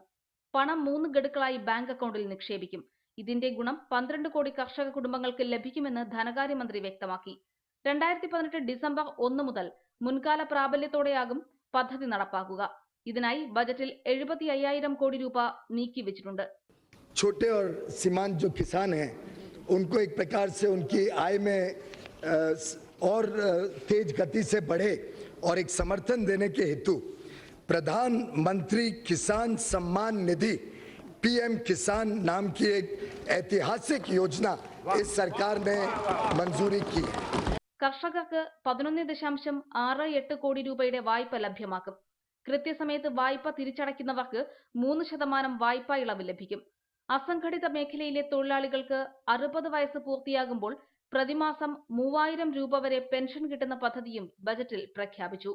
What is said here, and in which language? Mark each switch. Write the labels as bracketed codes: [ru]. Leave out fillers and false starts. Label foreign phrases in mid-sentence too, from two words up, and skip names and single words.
[ml] പണം 3 ഗഡുക്കളായി ബാങ്ക് അക്കൗണ്ടിൽ നിക്ഷേപിക്കും. ഇതിന്റെ ഗുണം 12 കോടി കർഷക കുടുംബങ്ങൾക്ക് ലഭിക്കുമെന്ന് ധനകാര്യമന്ത്രി വ്യക്തമാക്കി. 2018 ഡിസംബർ 1 മുതൽ മുൻകാല പ്രാബല്യത്തോടെയാകും പദ്ധതി നടപ്പാക്കുക. ഇതിനായി ബജറ്റിൽ 75,000 കോടി രൂപ നീക്കിവെച്ചിട്ടുണ്ട്. [hi] छोटे और सीमांत जो किसान हैं उनको एक प्रकार से उनकी आय में और तेज गति से बढ़े और एक समर्थन देने के हेतु प्रधानमंत्री किसान सम्मान निधि पीएम किसान नाम की एक ऐतिहासिक योजना इस सरकार ने मंजूरी की है. [ml] കർഷകർക്ക് 11.68 കോടി രൂപയുടെ വായ്പ ലഭ്യമാക്കും. കൃത്യസമയത്ത് വായ്പ തിരിച്ചടയ്ക്കുന്നവർക്ക് 3% വായ്പാ ഇളവ് ലഭിക്കും. അസംഘടിത മേഖലയിലെ തൊഴിലാളികൾക്ക് 60 വയസ്സ് പൂർത്തിയാകുമ്പോൾ പ്രതിമാസം 3000 രൂപ വരെ പെൻഷൻ കിട്ടുന്ന പദ്ധതിയും ബജറ്റിൽ പ്രഖ്യാപിച്ചു.